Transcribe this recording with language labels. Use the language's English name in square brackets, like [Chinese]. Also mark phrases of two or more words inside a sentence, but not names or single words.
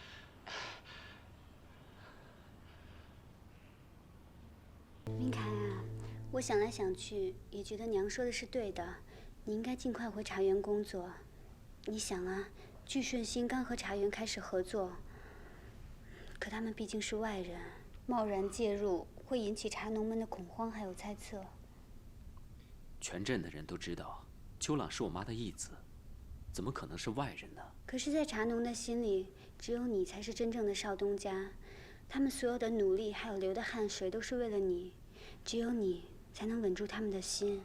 [Chinese] 明凱啊，我想來想去，也覺得娘說的是對的，你應該盡快回茶園工作。你想啊，聚順興剛和茶園開始合作，可他們畢竟是外人，貿然介入會引起茶農們的恐慌還有猜測。全鎮的人都知道，秋朗是我媽的義子，怎麼可能是外人呢？可是，在茶農的心裡，只有你才是真正的少東家，他們所有的努力還有流的汗水都是為了你，只有你才能穩住他們的心。